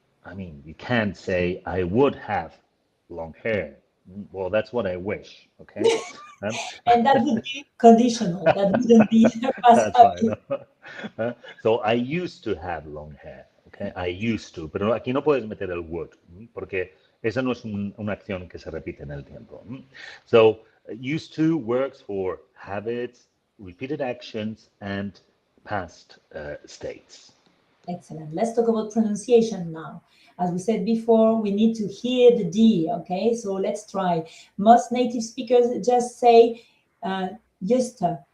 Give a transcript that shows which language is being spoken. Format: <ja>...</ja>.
<en>I mean, you can't say I would have long hair. Well, that's what I wish. Okay. And that would be conditional. That wouldn't be past That's habit. right. So I used to have long hair. Okay, I used to.</en> <es>Pero aquí no puedes meter el would, porque esa no es una acción que se repite en el tiempo.</es> <en>So used to works for habits, repeated actions, and past states. Excellent. Let's talk about pronunciation now. As we said before, we need to hear the D, okay? So let's try. Most native speakers just say used to.</en>